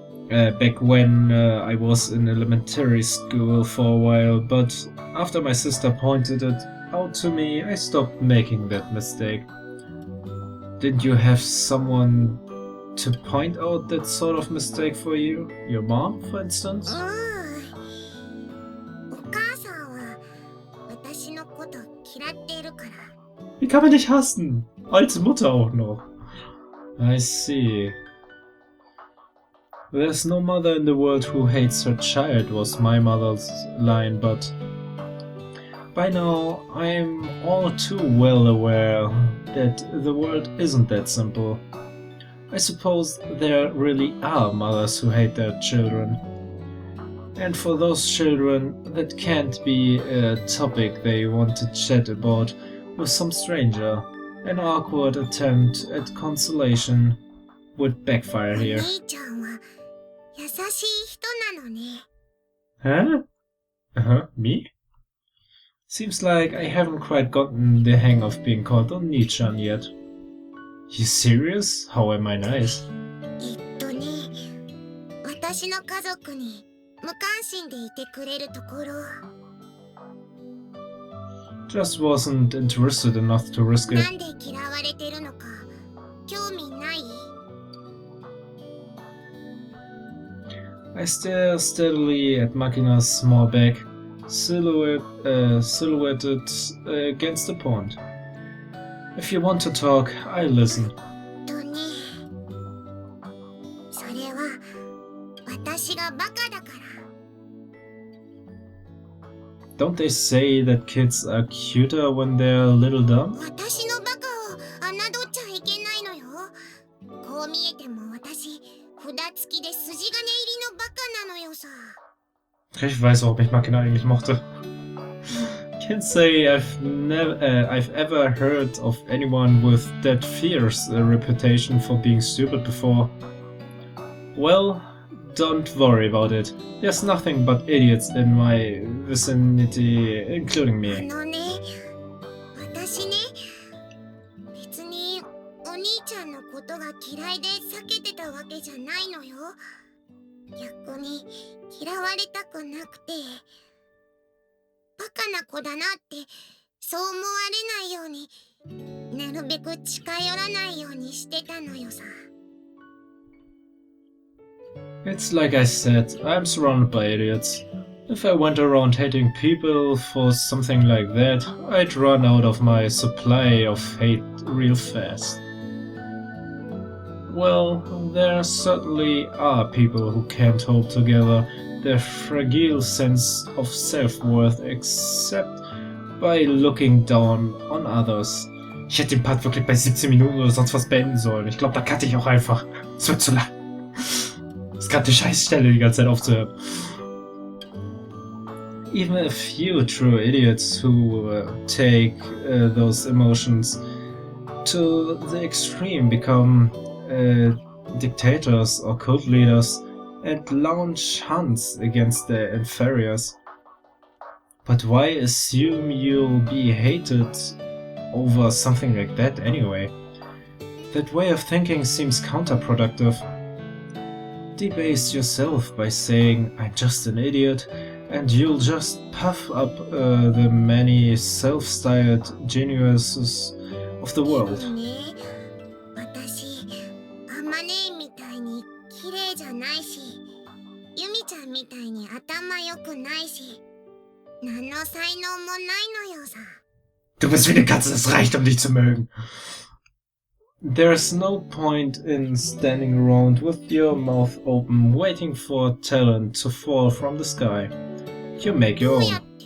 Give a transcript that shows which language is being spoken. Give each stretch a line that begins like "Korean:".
English: Back when I was in elementary school for a while, but after my sister pointed it out to me, I stopped making that mistake. Didn't you have someone to point out that sort of mistake for you? Your mom, for instance?
Japanese: お母さんは私のこと嫌っているから。
German: Wie kann man dich hassen? Als Mutter auch noch.
English: I see. There's no mother in the world who hates her child was my mother's line, but by now I'm all too well aware that the world isn't that simple. I suppose there really are mothers who hate their children. And for those children, that can't be a topic they want to chat about with some stranger. An awkward attempt at consolation would backfire
Japanese: お
English: here.
Japanese: 兄ちゃんは優しい人なのね。
English: Huh? Uh-huh, me? Seems like I haven't quite gotten the hang of being called Onii-chan yet. You serious? How am I nice?
Japanese: 私の家族に無関心でいてくれるところ。
English: Just wasn't interested enough to risk
Japanese: な
English: it.
Japanese: んで嫌われてるのか興味ない？
English: I stare steadily at Makina's small back, silhouetted against the pond. If you want to talk, I listen.
Japanese: それは私がバカだから。
English: Don't they say that kids are cuter when they're a little dumb?
Japanese: 私のバカを侮っちゃいけないのよ。こう見えても私札付きで筋金入りのバカなのよさ。
German: Ich weiß, warum ich Makina eigentlich mochte.
English: Can't say I've ever heard of anyone with that fierce a reputation for being stupid before. Well, don't worry about it. There's nothing but idiots in my vicinity, including me.
Japanese: 私ね、別にお兄ちゃんのことが嫌いで避けてたわけじゃないのよ。逆に嫌われたくなくて、バカな子だなってそう思われないように、なるべく近寄らないようにしてたのよさ。
English: It's like I said, I'm surrounded by idiots. If I went around hating people for something like that, I'd run out of my supply of hate real fast. Well, there certainly are people who can't hold together their fragile sense of self-worth except by looking down on others.
German: Ich hätte den Part wirklich bei 17 Minuten oder sonst was beenden sollen. Ich glaube, da cutte ich auch einfach. Es wird zu lang. Das ist gerade die Scheißstelle, die ganze Zeit aufzuhören.
English: Even a few true idiots who take those emotions to the extreme become dictators or cult leaders and launch hunts against their inferiors. But why assume you'll be hated over something like that anyway? That way of thinking seems counterproductive. Debase yourself by saying, I'm just an idiot, and you'll just puff up the many self-styled geniuses of the world.
Japanese: 私、あまねみたいに綺麗じゃないし、ユミちゃんみたいに頭良くないし、何の才能もないのよさ。
German: Du bist wie eine Katze, das reicht, dich zu mögen.
English: There's no point in standing around with your mouth open waiting for talent to fall from the sky. You make your own.